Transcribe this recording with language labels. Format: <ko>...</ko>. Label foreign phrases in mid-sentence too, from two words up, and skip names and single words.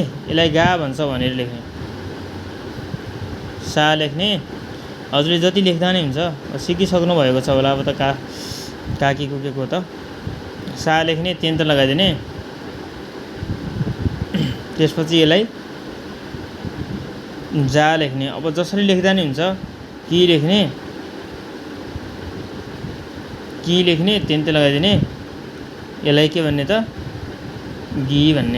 <ne>यसलाई गा भन्छ भनेर लेख्ने, सा लेख्ने। हजुरले जति लेख्दा नि हुन्छ। सिकिसक्नु भएको छ होला अब त काकी कुकेको त। सा लेख्ने तेन तेन लगाइदिने। त्यसपछि यसलाई जा लेख्ने। अब जसरी लेख्दा नि हुन्छ। कि लेख्ने तेन तेन लगाइदिने। यसलाई के भन्ने त गी भन्ने।</ne>